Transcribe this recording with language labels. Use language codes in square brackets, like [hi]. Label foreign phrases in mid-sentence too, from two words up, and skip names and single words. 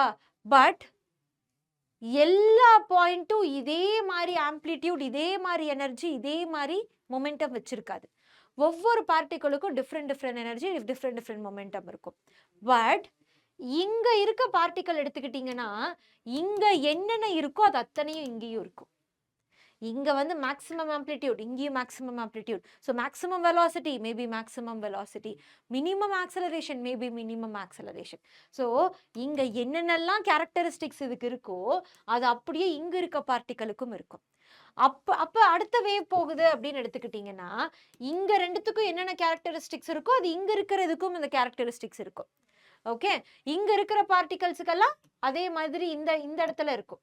[ta] பட் எல்லா பாயிண்ட்டும் இதே மாதிரி ஆம்ப்ளிடியூட், இதே மாதிரி எனர்ஜி, இதே மாதிரி மொமெண்டம் வச்சிருக்காது. ஒவ்வொரு பார்ட்டிகளுக்கும் [en] different energy, different momentum [ta] இருக்கும். பட் இங்க இருக்க பார்ட்டிக்கல் எடுத்துக்கிட்டீங்கன்னா, இங்க என்னென்ன இருக்கோ அது அத்தனையும் இங்கேயும் இருக்கும். இங்க வந்து [en] maximum amplitude, [ta] இங்கேயும் [en] maximum amplitude. So maximum velocity, maybe maximum velocity. Minimum acceleration, maybe minimum acceleration. [ta] So இங்க என்னென்னலாம் characteristics இதுக்கு இருக்கோ அது அப்படியே இங்க இருக்க பார்ட்டிகளுக்கும் இருக்கும். அப்ப அடுத்த வேவ் போகுது அப்படின்னு எடுத்துக்கிட்டீங்கன்னா இங்க ரெண்டுத்துக்கும் என்னென்ன கேரக்டரிஸ்டிக்ஸ் இருக்கோ அது இங்க இருக்கிறதுக்கும் இந்த கேரக்டரிஸ்டிக்ஸ் இருக்கும். ஓகே, இங்க இருக்கிற பார்ட்டிகல்ஸுக்கெல்லாம் அதே மாதிரி இந்த இந்த இடத்துல இருக்கும்.